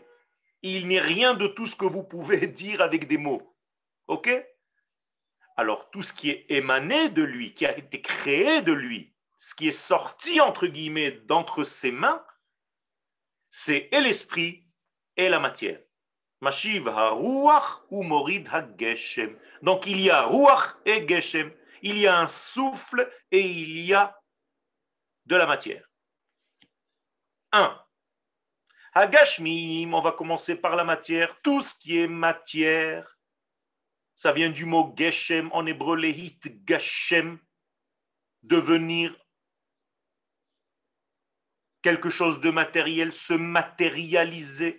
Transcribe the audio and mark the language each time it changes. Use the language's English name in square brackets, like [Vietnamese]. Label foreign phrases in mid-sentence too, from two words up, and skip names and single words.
[French] Il n'est rien de tout ce que vous pouvez dire avec des mots. Ok? Alors tout ce qui est émané de lui, qui a été créé de lui, ce qui est sorti entre guillemets d'entre ses mains, c'est et l'esprit et la matière. [Hebrew] משיב הרוח ומוריד הגשם. [French] Donc il y a ruach et geshem. Il y a un souffle et il y a de la matière. 1. Hagashmim, on va commencer par la matière. Tout ce qui est matière, ça vient du mot geshem, en hébreu [Hebrew] להתגשם, [French] devenir quelque chose de matériel, se matérialiser.